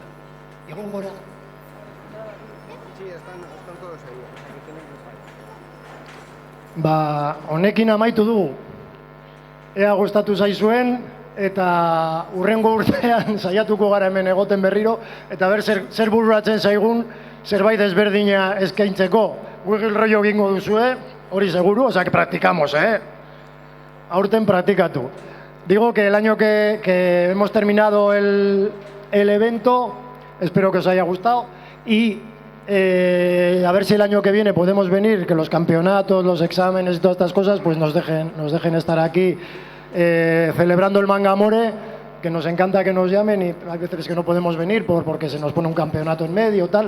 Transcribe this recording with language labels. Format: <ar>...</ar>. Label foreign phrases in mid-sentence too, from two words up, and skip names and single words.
<eu>Igon gora.</eu> <es>Sí, están todos ahí.</es> <eu>Ba, honekin amaitu dugu. ea gustatu zaizuen, eta urrengo urtean saiatuko gara hemen egoten berriro, eta ber zer bururatzen zaigun zerbait ezberdina eskaintzeko. Wiggle rollo egingo duzue, hori seguru,</eu> <es>o sea que practicamos,</es> <eu>aurten praktikatu.</eu> <es>Digo que el año que hemos terminado el evento, espero que os haya gustado, y a ver si el año que viene podemos venir, que los campeonatos, los exámenes y todas estas cosas, pues nos dejen estar aquí celebrando el Manga Amore, que nos encanta que nos llamen, y hay veces que no podemos venir porque se nos pone un campeonato en medio, tal.</es>